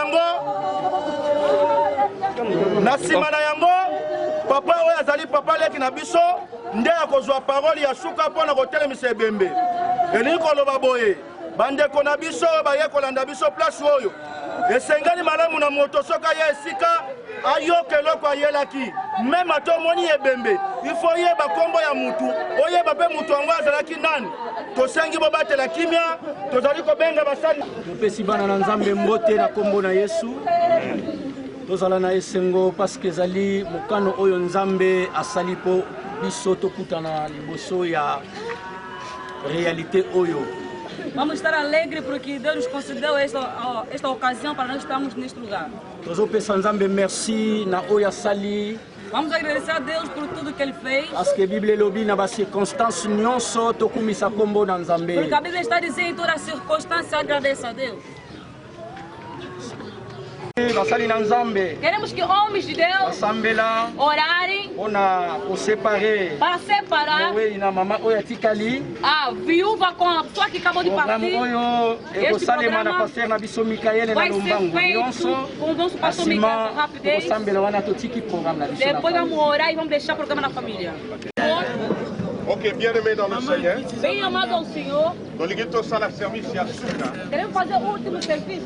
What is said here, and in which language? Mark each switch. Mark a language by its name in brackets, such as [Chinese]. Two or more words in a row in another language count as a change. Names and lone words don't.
[Lingala] na yango papa oyo azali papa leki na biso nde akozwa parole ya suka mpona kotelemisa ebembe elingi koloba boye bandeko na biso baye kolanda biso place oyo esengeli malamu na moto soki aye esika ayoka eloko ayelaki meme ata omoni ebembe ifo oyeba nkombo ya mutu oyeba mpe mutu yango azalaki nani tosengi bobatela kimia tozali kobenga basali topesi bana na nzambe mbote na nkombo na yesu tozala na esengo parceke ezali mokano oyo nzambe asali mpo biso tokutana liboso ya réalité oyo. [Portuguese] Vamos estar alegres porque Deus nos concedeu esta ocasião para nós estarmos neste lugar. [Lingala] Tozopesa nzambe merci na oyo asali. [Portuguese] Vamos agradecer a Deus por tudo que Ele fez. [French] Parce que [Portuguese] a Bíblia [Lingala] elobi na circonstância nyonso tokumisa kombo na nzambe. [Portuguese] Porque a Bíblia está dizendo em toda circunstância agradeça a Deus. Queremos que homens de Deus orarem para separar a viúva com a pessoa que acabou de partir. Este programa vai ser feito com o nosso pastor Miguel com rapidez. Depois vamos orar e vamos deixar o programa na família. [French] Ok, bien-aimé dans le Seigneur. [Portuguese] Bem amado ao Senhor. Queremos fazer o último serviço.